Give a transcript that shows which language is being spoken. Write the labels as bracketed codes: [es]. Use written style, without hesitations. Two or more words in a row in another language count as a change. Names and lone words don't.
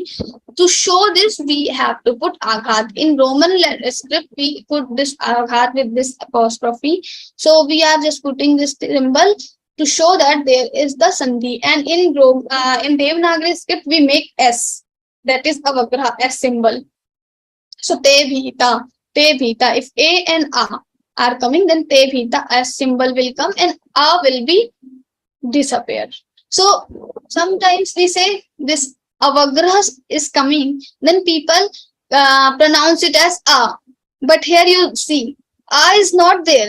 [en] To show this, we have to put aghat. In Roman script, we put this aghat with this apostrophe. So we are just putting this symbol to show that there is the sandhi. And in Devanagari script, we make S. That is avagraha, S symbol. [sa] So te bhita, te bhita. [en] If A and A are coming, then [sa] te bhita, [en] S symbol will come and A will be disappear. So sometimes we say this avagraha is coming, then people pronounce it as A. But here you see, A is not there.